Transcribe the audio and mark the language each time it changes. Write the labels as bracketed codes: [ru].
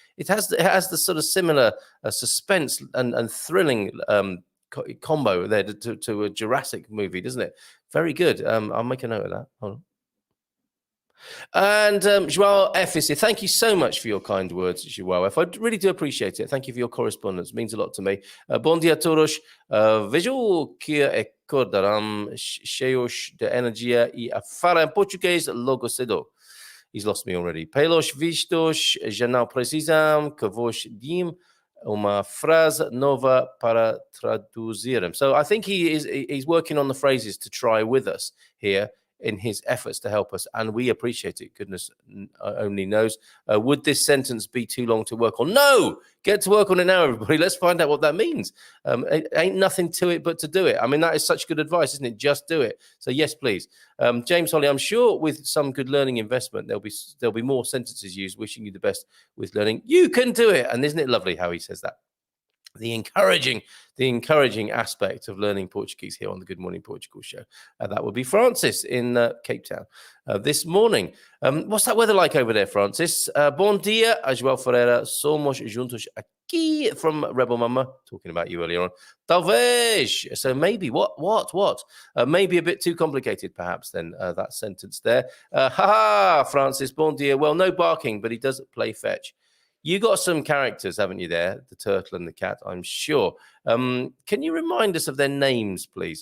[en] It has the sort of similar suspense and thrilling combo there to a Jurassic movie, doesn't it? Very good. I'll make a note of that. Hold on. And Joao F is here. Thank you so much for your kind words, Joao F. I really do appreciate it. Thank you for your correspondence. It means a lot to me. [pt] Bom dia a todos. Vejo que acordarão cheios de energia e a falar em português logo cedo. [en] He's lost me already. [pt] Pelos vistos, já não precisam que vos deem uma frase nova para traduzir. [en] So I think he's working on the phrases to try with us here in his efforts to help us, and we appreciate it. Goodness only knows. Would this sentence be too long to work on? No! Get to work on it now, everybody. Let's find out what that means. It ain't nothing to it but to do it. I mean, that is such good advice, isn't it? Just do it. So yes, please. James Holly, I'm sure with some good learning investment, there'll be more sentences used. Wishing you the best with learning. You can do it. And isn't it lovely how he says that? The encouraging aspect of learning Portuguese here on the Good Morning Portugal show. That would be Francis in Cape Town this morning. What's that weather like over there, Francis? [pt] Bom dia, João Ferreira. Somos juntos aqui from Rebel Mama. [en] Talking about you earlier on. Talvez. So maybe, what? Maybe a bit too complicated, perhaps, then, that sentence there. Francis, [pt] bom dia. [en] Well, no barking, but he does play fetch. You got some characters, haven't you, there? The turtle and the cat, I'm sure. Can you remind us of their names, please?